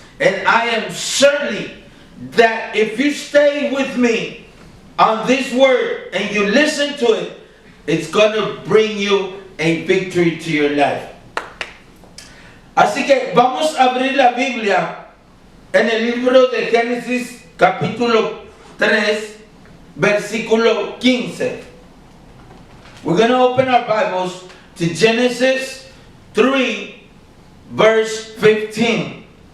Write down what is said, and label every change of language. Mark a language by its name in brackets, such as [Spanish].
[English] And I am certainly that if you stay with me on this word and you listen to it, it's going to bring you a victory to your life. [Spanish] Así que vamos a abrir la Biblia en el libro de Génesis capítulo 3, versículo 15. [English] We're going to open our Bibles to Genesis 3, verse 15.